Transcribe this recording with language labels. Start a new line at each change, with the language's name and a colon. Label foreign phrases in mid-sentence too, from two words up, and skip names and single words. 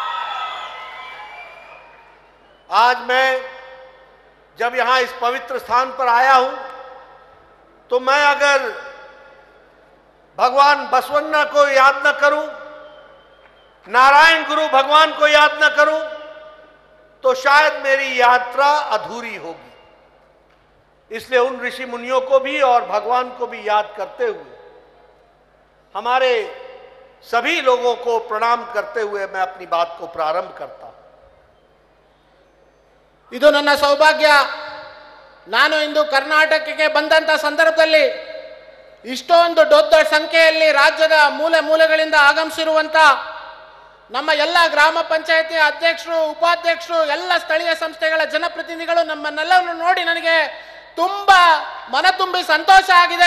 Hindi: आज मैं जब यहां इस पवित्र स्थान पर आया हूं तो मैं अगर भगवान बसवन्ना को याद न करूं, नारायण गुरु भगवान को याद न करूं, तो शायद मेरी यात्रा अधूरी होगी। इसलिए उन ऋषि मुनियों को भी और भगवान को भी याद करते हुए, हमारे सभी लोगों को प्रणाम करते हुए मैं अपनी बात को प्रारंभ करता हूं।
Kannada: ಇದು ನನ್ನ ಸೌಭಾಗ್ಯ। ನಾನು ಇಂದು ಕರ್ನಾಟಕಕ್ಕೆ ಬಂದಂತ ಸಂದರ್ಭದಲ್ಲಿ ಇಷ್ಟೊಂದು ದೊಡ್ಡ ಸಂಖ್ಯೆಯಲ್ಲಿ ರಾಜ್ಯದ ಮೂಲೆ ಮೂಲೆಗಳಿಂದ ಆಗಮಿಸಿರುವಂತ ನಮ್ಮ ಎಲ್ಲ ಗ್ರಾಮ ಪಂಚಾಯಿತಿ ಅಧ್ಯಕ್ಷರು, ಉಪಾಧ್ಯಕ್ಷರು, ಎಲ್ಲ ಸ್ಥಳೀಯ ಸಂಸ್ಥೆಗಳ ಜನಪ್ರತಿನಿಧಿಗಳು ನಮ್ಮನ್ನೆಲ್ಲರನ್ನು ನೋಡಿ ನನಗೆ ತುಂಬಾ ಮನ ತುಂಬಿ ಸಂತೋಷ ಆಗಿದೆ।